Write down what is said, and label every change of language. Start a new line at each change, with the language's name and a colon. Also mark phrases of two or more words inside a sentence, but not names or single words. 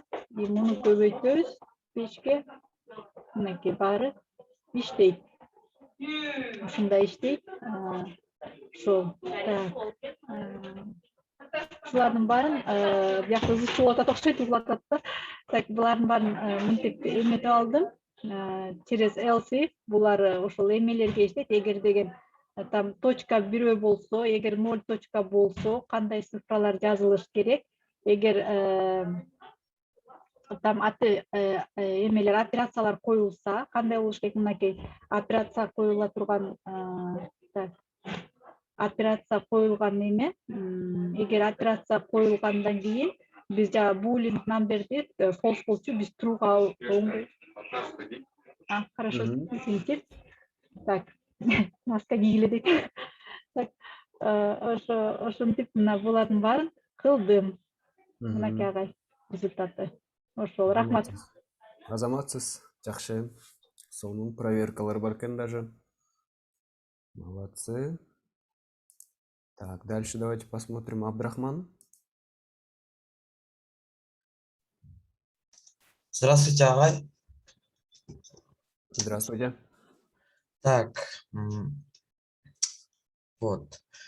Kyrgyz: И муну көбөйтөбүз 5ке. Мынакей баары иштейт. Ушундай иштейт. Ошол. Булардын баарын биякта үзүп атат окшойт, атат да. Так, булардын баарын мынтип эметип алдым. Через
English: else if
Kyrgyz: булар ошол эмелерге иштейт. Эгер деген
Russian: там точка
Kyrgyz: бирөө болсо, эгер 0 точка болсо, кандай цифралар жазылыш керек? Эгер там эмелер операциялар коюлса, кандай болуш керек? Мынакей операция коюла турган операция коюлган эме. Эгер операция коюлгандан кийин биз жана
English: boolean numberди
Kyrgyz: false болчу, биз trueга оңдойбуз.
Russian: Хорошо, извините. Так,
Kyrgyz: маска кийгиле дейт. Так, ошентип мына булардын баарын кылдым. Мынакей агай результаты. Ошол, рахмат. Азаматсыз, жакшы. Сонун проверкалар бар экен даже.
Russian: Молодцы. Так, дальше давайте посмотрим. Абдрахман. Здравствуйте, агай. Здравствуйте. Так, вот.